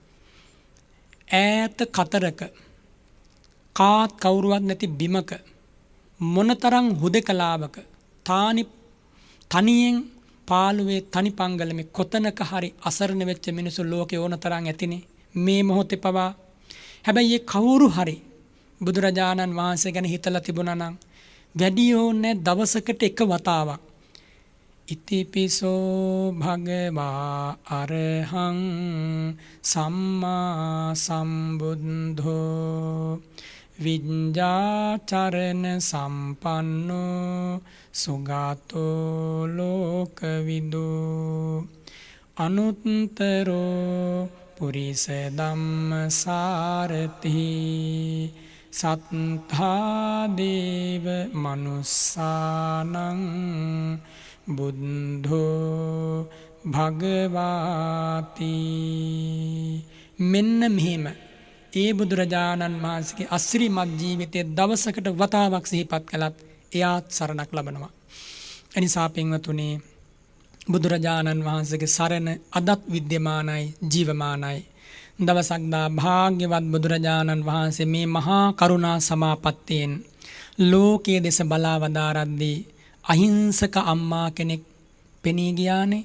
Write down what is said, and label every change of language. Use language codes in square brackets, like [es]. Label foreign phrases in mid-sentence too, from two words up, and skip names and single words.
[si] ඈත කතරක කාත් කවුරුවත් නැති බිමක මොනතරම් හුදකලාවක තනියෙන් පාළුවේ තනි පංගලමේ කොතනක හරි අසරණ වෙච්ච මිනිස්සු ලෝකේ ඕන තරම් ඇතිනේ මේ මොහොතේ පවා. හැබැයි ඒ කවුරු හරි බුදුරජාණන් වහන්සේ ගැන හිතලා තිබුණා නම් වැඩි ඕනේ දවසකට එක වතාවක් [pi] ඉතිපිසෝ භගවා අරහං සම්මා සම්බුද්ධෝ විඤ්ඤාචරණ සම්පන්නෝ සුගතෝ ලෝකවිදු අනුත්තරෝ පුරිස ධම්මසාරති සත්තා දේව මනුස්සානං බුද්ධෝ භගවාති [si] මෙන්න මෙහෙම ඒ බුදුරජාණන් වහන්සේගේ අසිරිමත් ජීවිතයේ දවසකට වතාවක් සිහිපත් කළත් එයාත් සරණක් ලබනවා. එනිසා පින්වතුනි බුදුරජාණන් වහන්සේගේ සරණ අදත් විද්‍යමානයි ජීවමානයි. දවසක් දා භාග්‍යවත් බුදුරජාණන් වහන්සේ මේ මහා කරුණා සමාපත්තියෙන් ලෝකයේ දෙස බලා වදාරද්දී අහිංසක අම්මා කෙනෙක් පෙනී ගියානේ.